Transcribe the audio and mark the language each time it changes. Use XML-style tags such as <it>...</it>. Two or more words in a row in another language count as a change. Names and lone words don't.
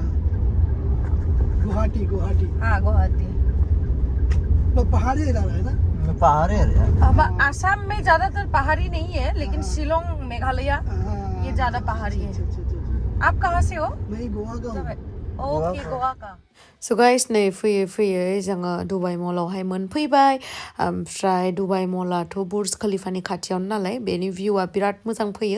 <hi>गुवाहाटी हाँ गुवाहाटी वो पहाड़ी इलाका है ना? पहाड़ी है। आसाम में ज्यादातर पहाड़ी नहीं है लेकिन शिलोंग मेघालय ये ज्यादा पहाड़ी है। आप कहाँ से हो? मैं गोवा का हूँ। ओके गोवा का।</hi> <brx>स' गाइस नै फैयै जोङो दुबाइ मलावहाय मोनफैबाय। ओमफ्राय दुबाइ मलाथ' बुर्ज खलिफानि खाथियावनो नालाय बेनि भिउआ बिराद मोजां फैयो।</brx>